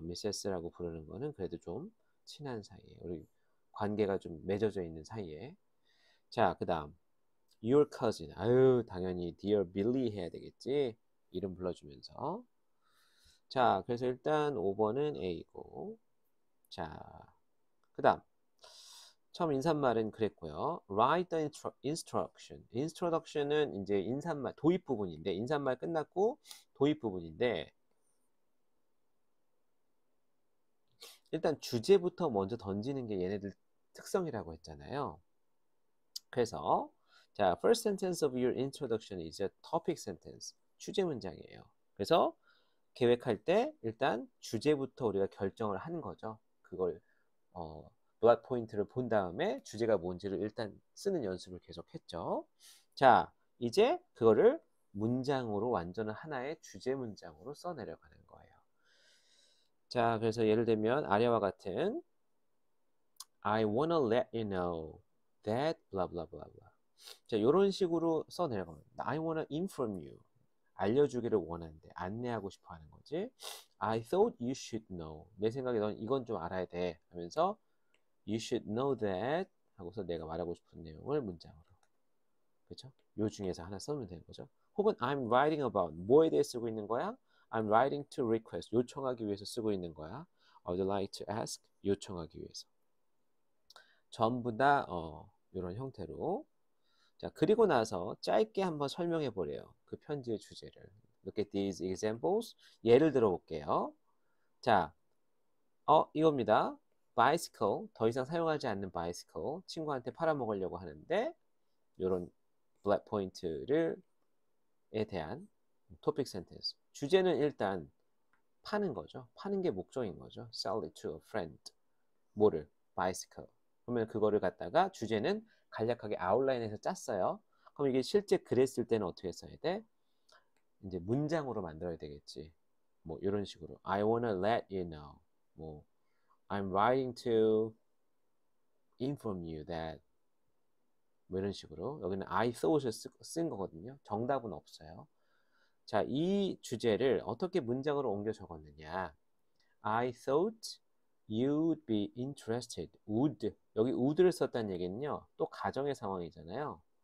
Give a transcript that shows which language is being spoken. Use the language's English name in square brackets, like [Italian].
[Korean] Mrs.라고 부르는 거는 그래도 좀 친한 사이에 우리 관계가 좀 맺어져 있는 사이에 자 그 다음 [English] Your cousin [Korean] 아유 당연히 [English] Dear Billy [Korean] 해야 되겠지 이름 불러주면서 자 그래서 일단 5번은 A고 자 그 다음 처음 인사말은 그랬고요. [English] Write the instruction. [Korean] introduction은 이제 인사말, 도입 부분인데, 인사말 끝났고 도입 부분인데, 일단 주제부터 먼저 던지는 게 얘네들 특성이라고 했잖아요. [English] 그래서, 자, first sentence of your introduction is a topic sentence. [Korean] 주제 문장이에요. 그래서 계획할 때 일단 주제부터 우리가 결정을 하는 거죠. 그걸, 블락 포인트를 본 다음에 주제가 뭔지를 일단 쓰는 연습을 계속 했죠. 자, 이제 그거를 문장으로 완전한 하나의 주제 문장으로 써내려가는 거예요. 자, 그래서 예를 들면 아래와 같은 [English] I wanna let you know that blah blah blah blah. [Korean] 자, 이런 식으로 써내려가면 [English] I wanna inform you. [Korean] 알려주기를 원하는데 안내하고 싶어 하는 거지. [English] I thought you should know. [Korean] 내 생각에 넌 이건 좀 알아야 돼. 하면서 [English] You should know that [Korean] 하고서 내가 말하고 싶은 내용을 문장으로 그렇죠? 요 중에서 하나 써면 되는 거죠. 혹은 [English] I'm writing about [Korean] 뭐에 대해 쓰고 있는 거야? [English] I'm writing to request [Korean] 요청하기 위해서 쓰고 있는 거야. [English] I would like to ask [Korean] 요청하기 위해서. 전부 다 이런 형태로 자 그리고 나서 짧게 한번 설명해 보래요. 그 편지의 주제를. [English] Look at these examples. [Korean] 예를 들어 볼게요. 자, 이겁니다. bicycle, 더 이상 사용하지 않는 bicycle, 친구한테 팔아먹으려고 하는데 이런 블랙 포인트를 에 대한 토픽 센텐스. 주제는 일단 파는 거죠. 파는 게 목적인 거죠. [English] Sell it to a friend. [Korean] 뭐를? [English] bicycle. [Korean] 그러면 그거를 갖다가 주제는 간략하게 아웃라인에서 짰어요. 그럼 이게 실제 글에 쓸 때는 어떻게 써야 돼? 이제 문장으로 만들어야 되겠지. 뭐 이런 식으로 [English] I wanna let you know. 뭐 I'm writing to inform you that [Korean] 뭐 이런 식으로 여기는 [English] I thought을 쓴 거거든요. [Korean] 정답은 없어요. 자, 이 주제를 어떻게 문장으로 옮겨 적었느냐. [English] I thought you'd be interested. would. [Korean] 여기 would를 썼다는 얘기는요. 또 가정의 상황이잖아요.